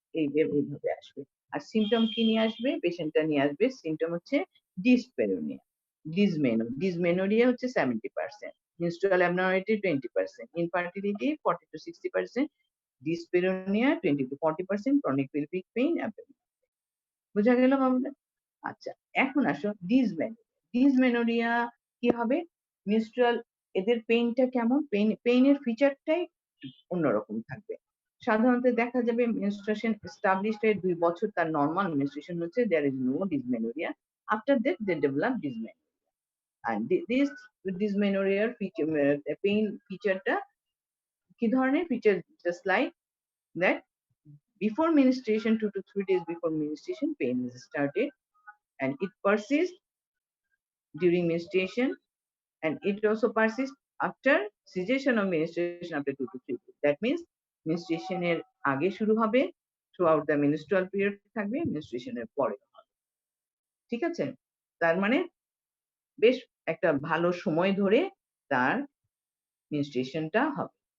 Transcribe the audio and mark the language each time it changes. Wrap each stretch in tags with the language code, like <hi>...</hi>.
<bn>এইভাবে আসবে। আর সিম্পটম কি নিয়ে আসবে? পেশেন্টটা নিয়ে আসবে সিম্পটম হচ্ছে ডিসপেরোনিয়া, ডিসমেনোরিয়া হচ্ছে 70%, menstrual abnormality 20%, infertility 40 to 60%, ডিসপেরোনিয়া 20 to 40%, chronic pelvic pain abdomen। বোঝা গেল বাবুরা? আচ্ছা, এখন আসো ডিসমেনোরিয়া কি হবে? menstrual এদের পেইনটা কেমন? পেইনের ফিচারটাই অন্যরকম থাকবে। সাধারণত দেখা যাবে menstruation established এর 2 বছর তার নরমাল menstruation হচ্ছে,</bn> <en>there is no dysmenorrhea, after that they develop dysmenorrhea, and this dysmenorrhea feature pain featureটা কি ধরনের? Feature just like that before menstruation, 2 to 3 days before menstruation pain is started, and it persists during menstruation, and it also persists after cessation of menstruation after 2 to 3 days. That means</en> <bn>menstruation এর আগে শুরু হবে,</bn> <en>throughout the menstrual period</en> <bn>থাকবে, menstruation এর পরে হবে। ঠিক আছে? তার মানে বেশ একটা ভালো সময় ধরে তার menstruationটা হবে।</bn>